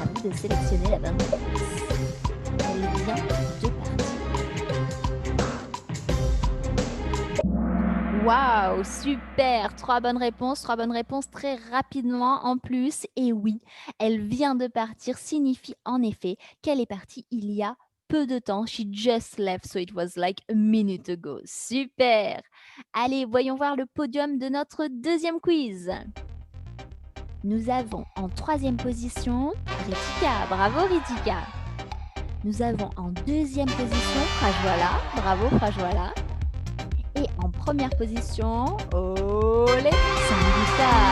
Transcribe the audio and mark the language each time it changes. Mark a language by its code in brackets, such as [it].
[fr] À vous de sélectionner la bonne réponse. Elle vient de partir. Waouh, super! 3 bonnes réponses, 3 bonnes réponses très rapidement en plus. Et oui, elle vient de partir signifie en effet qu'elle est partie il y a peu de temps. [en] She just left, so it was like a minute ago. [fr] Super! Allez, voyons voir le podium de notre deuxième quiz. Nous avons en 3e position Ritika. Bravo Ritika! Nous avons en 2e position Prajwala. Bravo Prajwala! Et en première position, olé, Sangeeta.